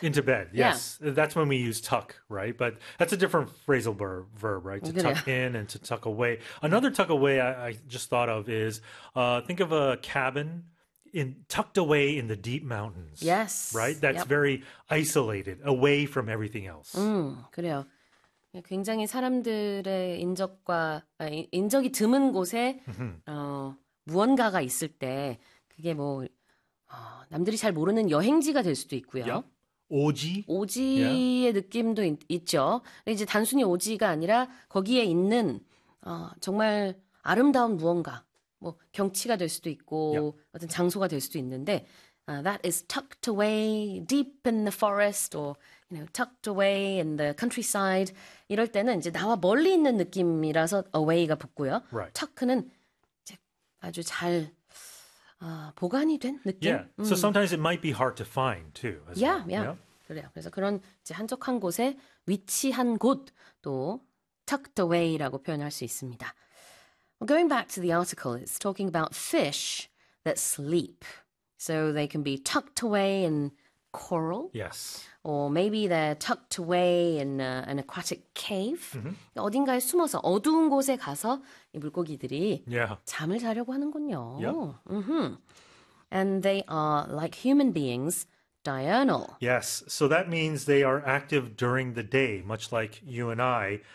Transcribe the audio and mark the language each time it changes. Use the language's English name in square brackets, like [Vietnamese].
[English] Into bed, yes. That's when we use tuck, right? But that's a different phrasal verb, right? To [Korean] 그래요. [English] tuck in and to tuck away. Another tuck away I just thought of is think of a cabin in tucked away in the deep mountains, right? That's very isolated, away from everything else. [Korean] 그래요. 굉장히 사람들의 인적이 드문 곳에 무언가가 있을 때 그게 뭐 남들이 잘 모르는 여행지가 될 수도 있고요. 오지, 오지의 느낌도 있죠. 이제 단순히 오지가 아니라 거기에 있는 정말 아름다운 무언가, 뭐 경치가 될 수도 있고 어떤 장소가 될 수도 있는데. [English] That is tucked away deep in the forest, or tucked away in the countryside. [Korean] 이럴 때는 이제 나와 멀리 있는 느낌이라서 away가 붙고요. Tuck는 아주 잘 보관이 된 느낌. [English] Yeah, so sometimes it might be hard to find too, as well. [Korean] 그래요. 그래서 그런 이제 한적한 곳에 위치한 곳, 또 tucked away라고 표현할 수 있습니다. [English] Going back to the article, it's talking about fish that sleep. So they can be tucked away in coral, or maybe they're tucked away in an aquatic cave. [Korean] 어딘가에 숨어서 어두운 곳에 가서 이 물고기들이 잠을 자려고 하는군요. [English] And they are like human beings, diurnal. Yes, so that means they are active during the day, much like you and I.